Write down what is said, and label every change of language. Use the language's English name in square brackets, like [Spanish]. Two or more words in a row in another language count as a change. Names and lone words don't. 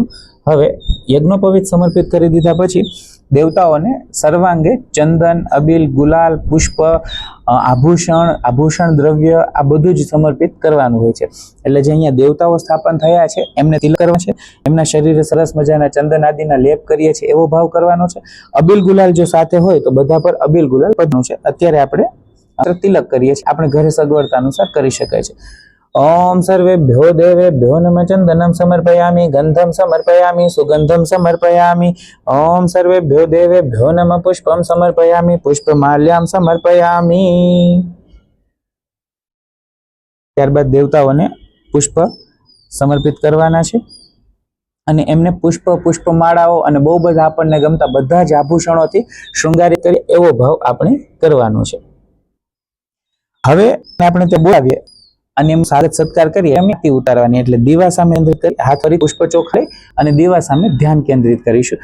[Gujarati] હવે યજ્ઞોપવિત સમર્પિત કરી દીધા પછી દેવતાઓને સર્વાંગે ચંદન, અબીલ, ગુલાલ, પુષ્પ, આભૂષણ દ્રવ્ય આ બધું જ સમર્પિત કરવાનું હોય છે। એટલે જે અહીંયા દેવતાઓ સ્થાપન થયા છે એમને તિલક કરવા છે, એમના શરીરે સરસ મજાના ચંદન આદિના લેપ કરીએ છીએ એવો ભાવ કરવાનો છે। અબીલ ગુલાલ જો સાથે હોય તો બધા પર અબીલ ગુલાલ પધનું છે। અત્યારે આપણે તિલક કરીએ છીએ, આપણે ઘરે સગવડતા અનુસાર કરી શકાય છે। [Sanskrit] ओम सर्वेभ्यो देवेभ्यो नमः चंदनं समर्पयामि गंधं समर्पयामि सुगंधं समर्पयामि ओम सर्वेभ्यो देवेभ्यो नमः पुष्पं समर्पयामि पुष्पमाल्यां समर्पयामि। [Gujarati] ત્યારબાદ દેવતાઓને પુષ્પ સમર્પિત કરવાના છે અને એમને પુષ્પમાળાઓ અને બહુ બધા આપણને ગમતા બધા જ આભૂષણોથી શૃંગારિત કરી એવો ભાવ આપણે કરવાનો છે। હવે આપણે તે બોલાવીએ અને એમ સ્વાગત સત્કાર કરીએ એમ ઉતારવાની એટલે દીવા સામે કેન્દ્રિત કરી હાથ ફરી પુષ્પ ચોખાઈ અને દીવા સામે ધ્યાન કેન્દ્રિત કરીશું।